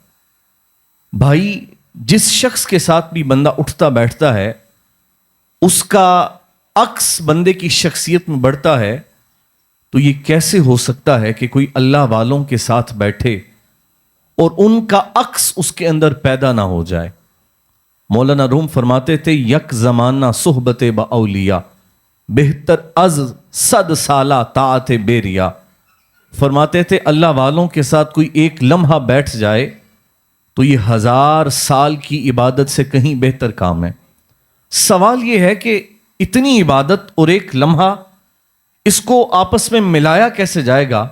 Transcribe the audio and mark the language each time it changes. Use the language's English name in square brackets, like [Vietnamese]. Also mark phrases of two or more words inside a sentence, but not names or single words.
[Urdu] بھائی، جس شخص کے ساتھ بھی بندہ اٹھتا بیٹھتا ہے اس کا عکس بندے کی شخصیت میں بڑھتا ہے، تو یہ کیسے ہو سکتا ہے کہ کوئی اللہ والوں کے ساتھ بیٹھے اور ان کا عکس اس کے اندر پیدا نہ ہو جائے۔ مولانا روم فرماتے تھے، [Persian] یک زمانہ صحبت با اولیاء بہتر از 100 سالہ طاعت بیریا۔ [Urdu] فرماتے تھے اللہ والوں کے ساتھ کوئی ایک لمحہ بیٹھ جائے تو یہ 1000 سال کی عبادت سے کہیں بہتر کام ہے۔ سوال یہ ہے کہ اتنی عبادت اور ایک لمحہ، اس کو آپس میں ملایا کیسے جائے گا؟